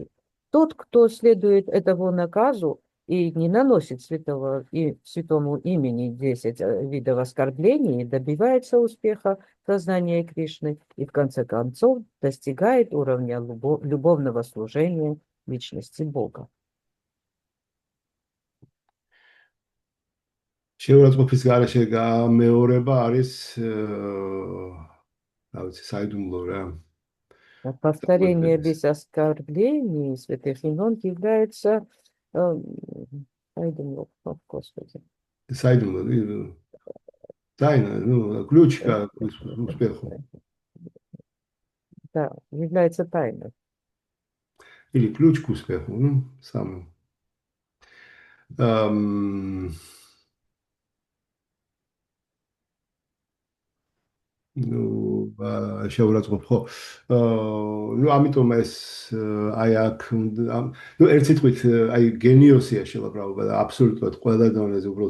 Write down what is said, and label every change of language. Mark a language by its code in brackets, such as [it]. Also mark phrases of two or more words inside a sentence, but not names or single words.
[ru] Тот, кто следует этому наказу и не наносит святому имени 10 видов оскорблений, добивается успеха сознания Кришны и в конце концов достигает уровня любовного служения личности Бога. [ka] შეურაცხყოფის გარეშე გამეორება არის საიდუმლო რა. [ru] Повторение без оскорблений святых имен является Господи. Сайдумло, тайна, ключ к успеху. Да, является тайной. Или ключ к успеху, самый. [ka] შეურაცხყოფ ხო ამიტომ ეს აი აქ ერთ სიტყვით აი გენიოსია შელაბრაობა და აბსოლუტურად ყველა დონეზე უბრალოდ